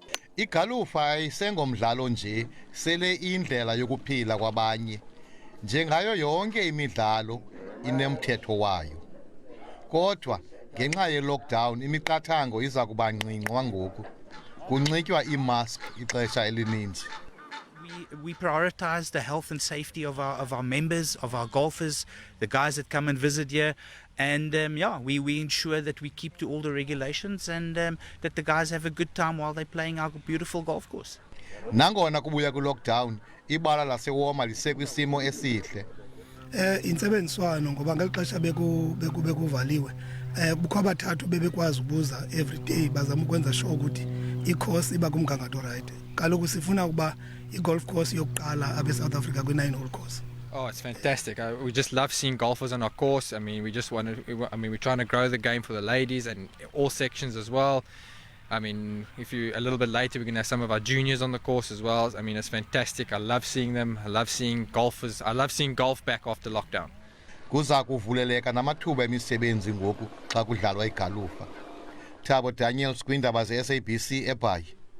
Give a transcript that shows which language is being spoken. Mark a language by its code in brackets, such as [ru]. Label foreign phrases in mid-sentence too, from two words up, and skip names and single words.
[xh] Igalufa ayisengomdlalo nje, sele indlela yokuphila kwabanye. Njengayo yonke imidlalo inemthetho wayo. Kodwa ngenxa ye-lockdown imiqathango iza kuba ncinci ngoku. Kunxitywa iimask ixesha elininzi. [en] We prioritize the health and safety of our members, of our golfers, the guys that come and visit here, and we ensure that we keep to all the regulations and that the guys have a good time while they're playing our beautiful golf course. [xh] Nangona kubuya ku-lockdown, ibala laseWoma lisekwisimo esihle. Intsebenziswano ngoba ngeli xesha bekuvaliwe kukho abathathu bebekwazi ubuza [en] every day [xh] bazama ukwenza sure ukuthi i-course iba kumgangatho right. Kaloku sifuna ukuba i-golf course yokuqala abe-South Africa kwi-9-hole course. [en] Oh, it's fantastic. We just love seeing golfers on our course. I mean, we're trying to grow the game for the ladies and all sections as well. I mean, a little bit later, we're going to have some of our juniors on the course as well. I mean, it's fantastic. I love seeing them. I love seeing golfers. I love seeing golf back after lockdown. [xh] Kuza kuvuleleka namathuba emisebenzi ngoku xa kudlalwa igalufa. Thabo Daniels, kwiindaba ze-SABC eBhayi.